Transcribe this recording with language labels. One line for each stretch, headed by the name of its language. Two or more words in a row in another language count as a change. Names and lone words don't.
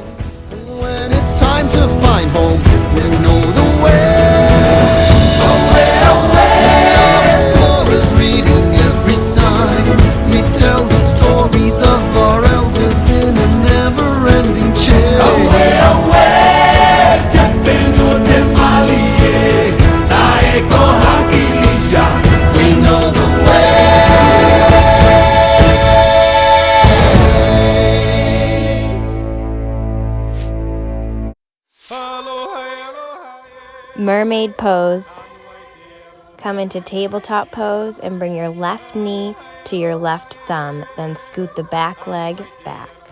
English: When it's time to find home, we know the way. Away, away. We are explorers reading every sign. We tell the stories of our elders in a never-ending chain. Away, away.
Tokelau: Tepenu te malie, naeko hakilia.
English: We know the way. Mermaid pose. Come into tabletop pose and bring your left knee to your left thumb, then scoot the back leg back.